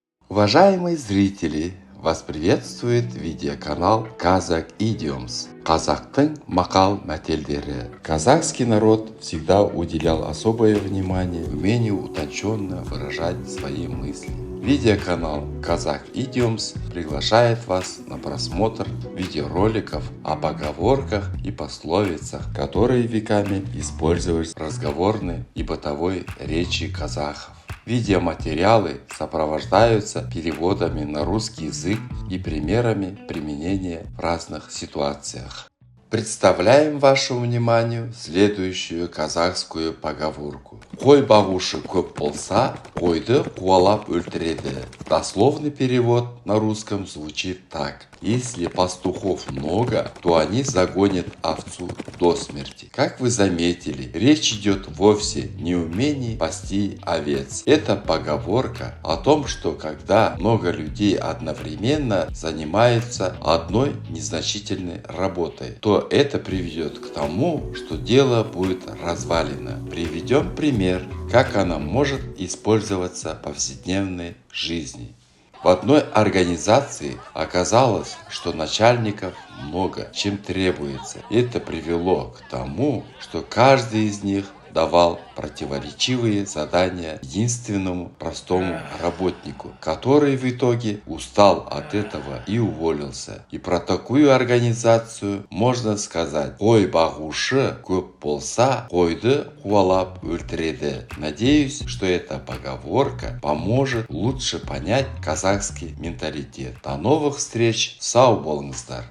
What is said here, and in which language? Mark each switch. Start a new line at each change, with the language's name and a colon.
Russian: Уважаемые зрители, вас приветствует видеоканал Kazakh Idioms.
Kazakh: Казахтың мақал мәтелдері.
Russian: Казахский народ всегда уделял особое внимание умению утонченно выражать свои мысли. Видеоканал Kazakh Idioms приглашает вас на просмотр видеороликов о поговорках и пословицах, которые веками использовались в разговорной и бытовой речи казахов. Видеоматериалы сопровождаются переводами на русский язык и примерами применения в разных ситуациях. Представляем вашему вниманию следующую казахскую поговорку.
Kazakh: Қой бағушы көп болса, қойды қуалап өлтіреді.
Russian: Дословный перевод на русском звучит так. Если пастухов много, то они загонят овцу до смерти. Как вы заметили, речь идет вовсе не о умении пасти овец. Это поговорка о том, что когда много людей одновременно занимаются одной незначительной работой, то это приведет к тому, что дело будет развалено. Приведем пример, как она может использоваться в повседневной жизни. В одной организации оказалось, что начальников много, чем требуется. Это привело к тому, что каждый из них давал противоречивые задания единственному простому работнику, который в итоге устал от этого и уволился. И про такую организацию можно сказать:
Kazakh: қой бағушы көп болса, қойды қуалап өлтіреді.
Russian: Надеюсь, что эта поговорка поможет лучше понять казахский менталитет. До новых встреч,
Kazakh: сау болыңыздар!